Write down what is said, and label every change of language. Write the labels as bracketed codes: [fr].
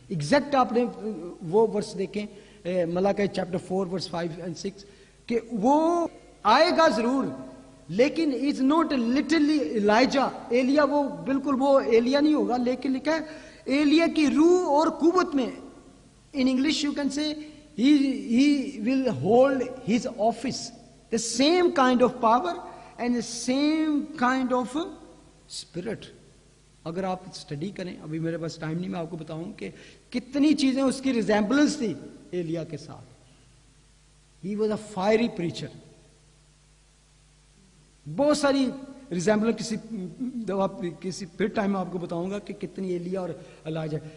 [hi] Exact आपने वो verse देखें मलाकी चैप्टर 4 वर्स 5 और 6 कि वो आएगा जरूर, लेकिन [en] is not literally [hi] Elijah, Elia वो बिल्कुल वो एलिया नहीं होगा, लेकिन लिखा है एलिया की रूह और कुव्वत में। [en] In English you can say he will hold his office, the same kind of power and the same kind of spirit। [hi] अगर आप स्टडी करें, अभी मेरे पास टाइम नहीं, मैं आपको बताऊं कि कितनी चीजें उसकी रिजेंबलेंस थी एलिया के साथ। [en] He was a fiery preacher, [hi] बहुत सारी रिजेंबलेंस, किसी फिर टाइम में आपको बताऊंगा कि कितनी एलिया और एलिजा।